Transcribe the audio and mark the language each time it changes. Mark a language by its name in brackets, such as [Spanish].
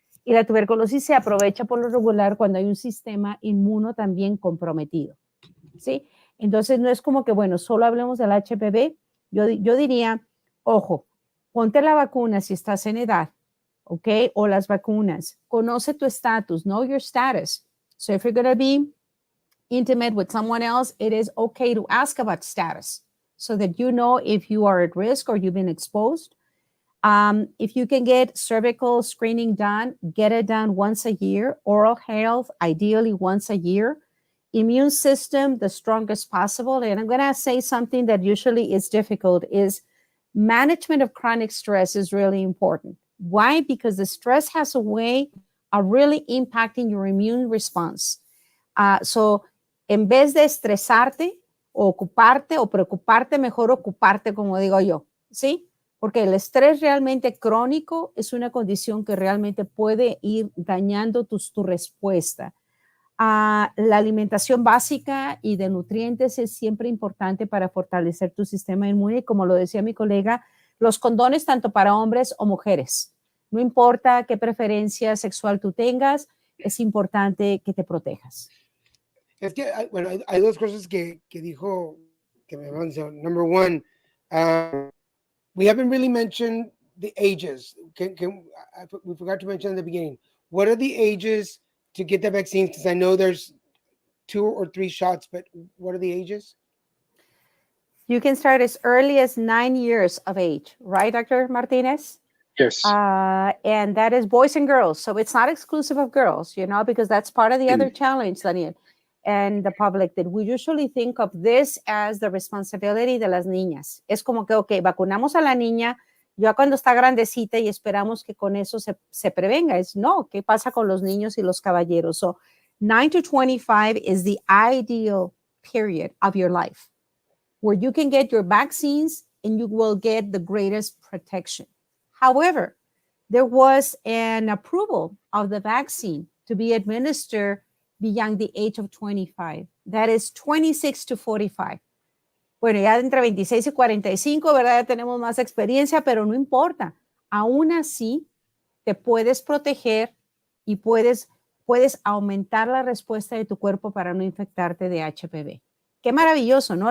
[Spanish] Y la tuberculosis se aprovecha por lo regular cuando hay un sistema inmuno también comprometido, ¿sí? Entonces no es como que, bueno, solo hablemos del HPV. Yo diría, ojo, ponte la vacuna si estás en edad, ¿ok? O las vacunas. Conoce tu estatus, [English] know your status. So if you're going to be intimate with someone else, it is okay to ask about status so that you know if you are at risk or you've been exposed. If you can get cervical screening done, get it done once a year. Oral health, ideally once a year. Immune system, the strongest possible. And I'm going to say something that usually is difficult is management of chronic stress is really important. Why? Because the stress has a way of really impacting your immune response. [Spanish] So, en vez de estresarte o ocuparte o preocuparte, mejor ocuparte, como digo yo, ¿sí? Porque el estrés realmente crónico es una condición que realmente puede ir dañando tu respuesta. La alimentación básica y de nutrientes es siempre importante para fortalecer tu sistema inmune. Como lo decía mi colega, los condones tanto para hombres o mujeres. No importa qué preferencia sexual tú tengas, es importante que te protejas. Es que, bueno, hay dos cosas que dijo que me van a decir. [English] Number one, uh, we haven't really mentioned the ages. We forgot to mention in the beginning. What are the ages to get the vaccines? Because I know there's 2 or 3 shots, but what are the ages? You can start as early as 9 years of age, right, Dr. Martinez? Yes. And that is boys and girls. So it's not exclusive of girls, because that's part of the other challenge, Daniel, and the public, that we usually think of this as the responsibility [Spanish] de las niñas. Es como que, ok, vacunamos a la niña ya cuando está grandecita y esperamos que con eso se prevenga. Es no, ¿qué pasa con los niños y los caballeros? [English] So 9 to 25 is the ideal period of your life where you can get your vaccines and you will get the greatest protection. However, there was an approval of the vaccine to be administered beyond the age of 25. That is 26 to 45. [Spanish] Bueno, ya entre 26 y 45, ¿verdad? Ya tenemos más experiencia, pero no importa. Aún así, te puedes proteger y puedes aumentar la respuesta de tu cuerpo para no infectarte de HPV. Qué maravilloso, ¿no?